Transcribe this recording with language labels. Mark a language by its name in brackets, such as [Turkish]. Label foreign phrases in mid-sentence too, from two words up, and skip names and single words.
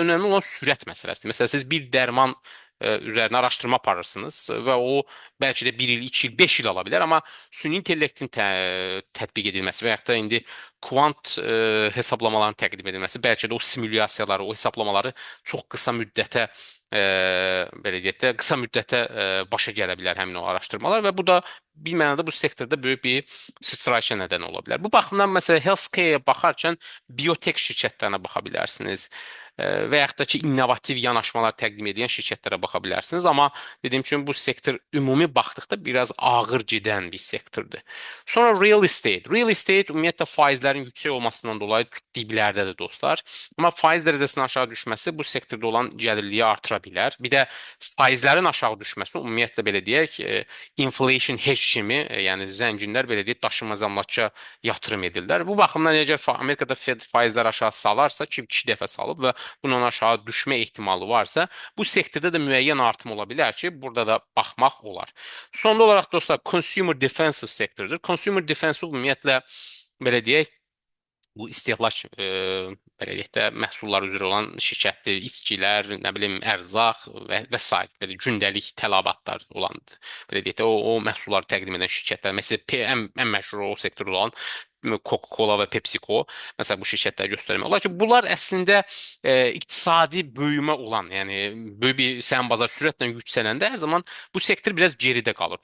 [Azerbaijani] Çünki burada önəmli olan sürət məsələsidir. Məsələn, siz bir dərman üzərinə araşdırma aparırsınız və o bəlkə də 1 il, 2 il, 5 il ala bilər, amma süni intellektin tətbiq edilməsi və yaxud da indi kvant hesablamaların təqdim edilməsi, bəlkə də o simulyasiyaları, o hesablamaları çox qısa müddətə belə deyək də, qısa müddətə başa gələ bilər həmin o araşdırmalar və bu da bir mənada bu sektorda böyük bir sıçrayışa nədən ola bilər. Bu baxımdan məsələn [English] healthcare- [Azerbaijani] yə baxarkən biotek şirkətlərinə baxa bilərsiniz və yaxud da ki, innovativ yanaşmalar təqdim edən şirkətlərə baxa bilərsiniz. Amma dediyim kimi bu sektor ümumi baxdıqda biraz ağır gedən bir sektordur. Sonra [English] real estate. Real estate [Azerbaijani] ümumiyyətlə faizlərin yüksək olmasından dolayı diblərdədir dostlar. Amma faiz dərəcəsinin aşağı düşməsi bu sektorda olan gəlirliyi artıra bilər. Bir də faizlərin aşağı düşməsi ümumiyyətlə belə deyək, [English] inflation hedge [Azerbaijani] kimi, yəni zənginlər belə deyək, daşınmaz əmlaka yatırım edirlər. Bu baxımdan əgər Amerikada Fed faizlər aşağı salarsa ki, 2 dəfə salıb və bunun aşağı düşmə ehtimalı varsa, bu sektorda da müəyyən artım ola bilər ki, burada da baxmaq olar. Sonda olaraq dostlar, [English] consumer defensive sektordur. Consumer defensive [Azerbaijani] ümumiyyətlə belə deyək, bu istehlak belə deyək də məhsullar üzrə olan şirkətdir, içkilər, nə bilim ərzaq və sair belə gündəlik tələbatlar olan belə deyək də o məhsulları təqdim edən şirkətlər. Məsələn, ən məşhur o sektorda olan Coca-Cola və PepsiCo məsələn bu şirkətləri göstərmək olar ki, bunlar əslində iqtisadi böyümə olan, yəni böyük bir səhm bazar sürətlə yüksələndə hər zaman bu sektor biraz geridə qalır.